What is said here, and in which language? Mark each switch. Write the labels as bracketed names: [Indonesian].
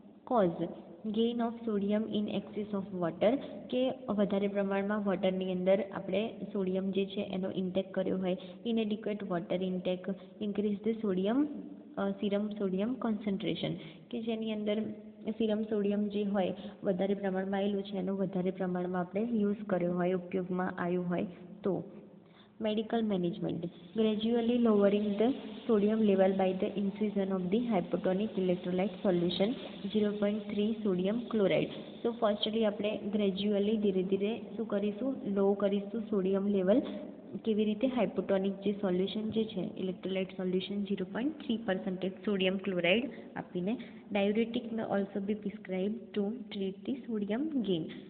[English] cause gain of sodium in excess of water, [Gujarati] કે વધારે પ્રમાણમાં વોટરની અંદર આપણે સોડિયમ જે છે એનો ઇન્ટેક કર્યો હોય, [English] inadequate water intake, increase the sodium serum sodium concentration, [Gujarati] કે જેની અંદર સીરમ સોડિયમ જે હોય વધારે પ્રમાણમાં આવેલું છે એનો વધારે પ્રમાણમાં આપણે યુઝ કર્યો હોય, ઉપયોગમાં આવ્યું હોય તો. [English] Medical management, gradually lowering the sodium level by the infusion of the hypotonic electrolyte solution 0.3 sodium chloride. So firstly [Gujarati] આપણે ગ્રેજ્યુઅલી ધીરે ધીરે શું કરીશું, લો કરીશું સોડિયમ લેવલ. કેવી રીતે? હાઇપોટોનિક જે સોલ્યુશન જે છે ઇલેક્ટ્રોલાઇટ સોલ્યુશન 0.3% સોડિયમ ક્લોરાઇડ આપીને. [English] Diuretic may also be prescribe to treat the sodium gain.